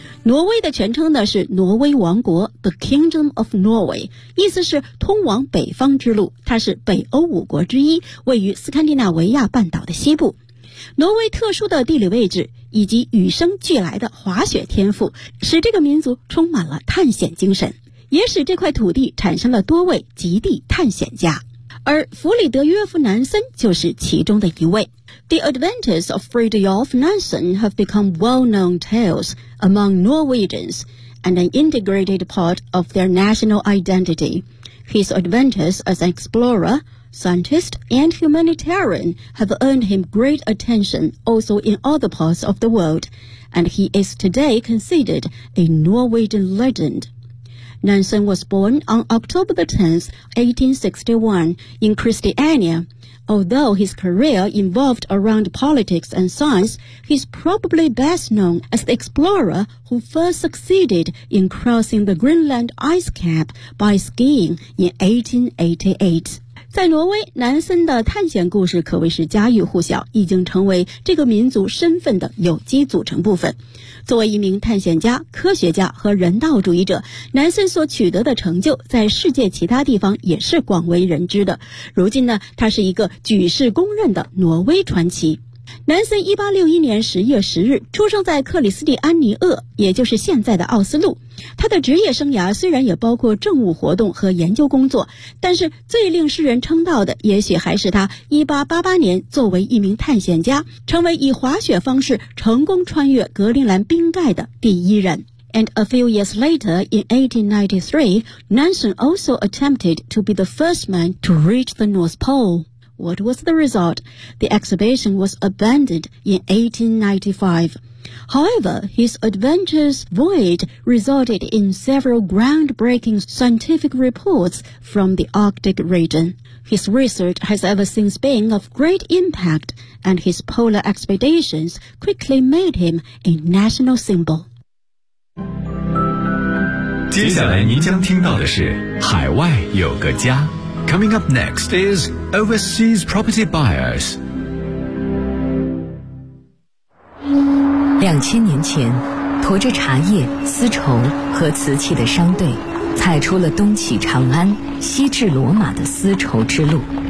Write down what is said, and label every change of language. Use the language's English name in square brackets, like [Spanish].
[Chinese] 挪威的全称呢是挪威王国 [English] The Kingdom of Norway， [Chinese] 意思是通往北方之路，它是北欧五国之一，位于斯堪的纳维亚半岛的西部。挪威特殊的地理位置以及与生俱来的滑雪天赋，使这个民族充满了探险精神，也使这块土地产生了多位极地探险家，而弗里德·约夫·南森就是其中的一位。 [English] The adventures of Fridtjof Nansen have become well-known tales among Norwegians and an integrated part of their national identity. His adventures as an explorer, scientist and humanitarian have earned him great attention also in other parts of the world, and he is today considered a Norwegian legend. Nansen was born on October the 10th, 1861, in Christiania. Although his career involved around politics and science, he's probably best known as the explorer who first succeeded in crossing the Greenland ice cap by skiing in 1888. [Chinese] 在挪威，南森的探险故事可谓是家喻户晓，已经成为这个民族身份的有机组成部分。作为一名探险家、科学家和人道主义者，南森所取得的成就在世界其他地方也是广为人知的。如今呢，他是一个举世公认的挪威传奇。南森1861年10月10日出生在克里斯蒂安尼厄，也就是现在的奥斯陆。他的职业生涯虽然也包括政务活动和研究工作，但是最令世人称道的也许还是他1888年作为一名探险家，成为以滑雪方式成功穿越格陵兰冰盖的第一人。 [English] And a few years later, in 1893, Nansen also attempted to be the first man to reach the North Pole. What was the result? The exhibition was abandoned in 1895. However, his adventurous voyage resulted in several groundbreaking scientific reports from the Arctic region. His research has ever since been of great impact, and his polar expeditions quickly made him a national symbol. [Chinese] 接下来您将听到的是海外有个家。 [English] Coming up next is Overseas Property Buyers. [Chinese] 2000年前，驮着茶叶、丝绸和瓷器的商队，踩出了东起长安、西至罗马的丝绸之路。